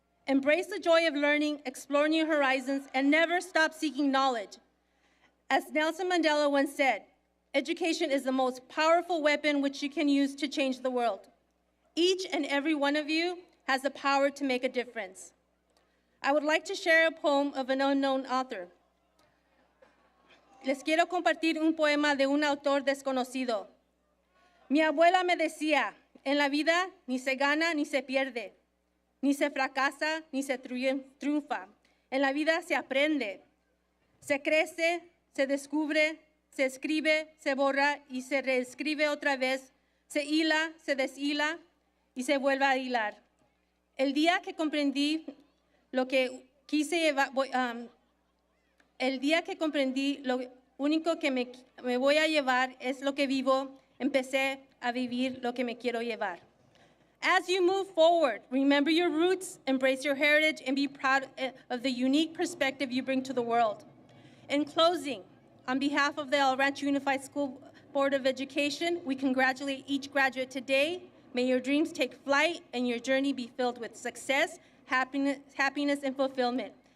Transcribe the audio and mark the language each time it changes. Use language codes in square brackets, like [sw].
[en] Embrace the joy of learning, explore new horizons, and never stop seeking knowledge. As Nelson Mandela once said, education is the most powerful weapon which you can use to change the world. Each and every one of you has the power to make a difference. I would like to share a poem of an unknown author. [es] Les quiero compartir un poema de un autor desconocido. Mi abuela me decía, en la vida ni se gana ni se pierde, ni se fracasa ni se triunfa. En la vida se aprende, se crece, se descubre, se escribe, se borra y se reescribe otra vez, se hila, se deshila y se vuelve a hilar. El día que comprendí lo que quise llevar, el día que comprendí lo único que me voy a llevar es lo que vivo, empecé a vivir lo que me quiero llevar. [en] As you move forward, remember your roots, embrace your heritage, and be proud of the unique perspective you bring to the world. In closing, on behalf of the El Rancho Unified School Board of Education, we congratulate each graduate today. May your dreams take flight and your journey be filled with success, happiness, and fulfillment.